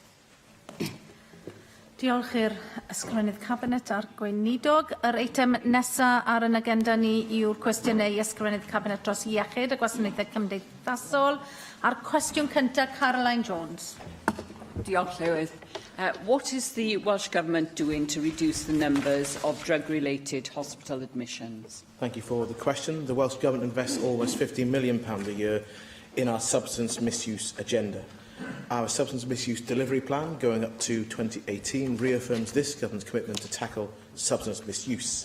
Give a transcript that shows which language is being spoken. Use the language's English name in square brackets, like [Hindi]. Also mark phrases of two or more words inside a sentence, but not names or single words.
[Welsh] Diolch i'r ysgrifennydd Cabinet a'r gweinidog. Yr eitem nesaf ar yn agenda ni yw'r cwestiynau ysgrifennydd Cabinet dros iechyd a gwasanaethau cymdeithasol. A'r cwestiwn cyntaf, Caroline Jones. Diolch, Llywydd. [English] What is the Welsh Government doing to reduce the numbers of drug-related hospital admissions? Thank you for the question. The Welsh Government invests almost £50 million a year in our substance misuse agenda. Our substance misuse delivery plan, going up to 2018, reaffirms this government's commitment to tackle substance misuse.